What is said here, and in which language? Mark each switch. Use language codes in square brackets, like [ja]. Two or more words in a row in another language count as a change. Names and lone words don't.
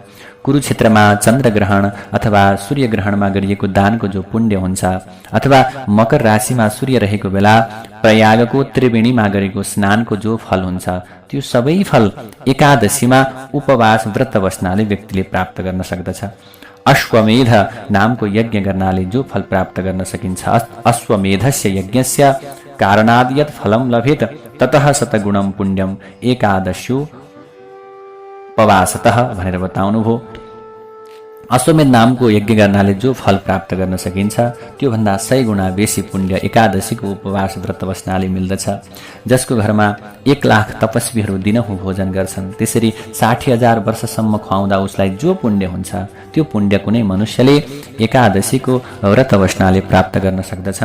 [ne] कुरुक्षेत्रमा चन्द्रग्रहण अथवा सूर्यग्रहणमा गरिएको दानको जो पुण्य हुन्छ, अथवा मकर राशिमा सूर्य रहेको बेला प्रयागको त्रिवेणीमा गरेको स्नानको जो फल हुन्छ त्यो सबै फल एकादशीमा उपवास व्रत बस्नाले व्यक्तिले प्राप्त गर्न सक्दछ। अश्वमेध नामको यज्ञ गर्नाले जो फल प्राप्त गर्न सकिन्छ, [sa] अश्वमेधस्य यज्ञस्य कारणाद् यत् फलं लभेत ततः शतगुणं पुण्यम एकादश्योपवासतः भनेर बताउनुभयो। [ne] अश्वमेध नामको यज्ञ गर्नाले जो फल प्राप्त गर्न सकिन्छ त्योभन्दा 100 गुणा बेसी पुण्य एकादशीको उपवास व्रत बस्नाले मिल्दछ। जसको घरमा 1 लाख तपस्वीहरू दिनहुँ भोजन गर्छन्, त्यसरी 60,000 वर्षसम्म खुवाउँदा उसलाई जो पुण्य हुन्छ त्यो पुण्य कुनै मनुष्यले एकादशीको व्रत बस्नाले प्राप्त गर्न सक्दछन्।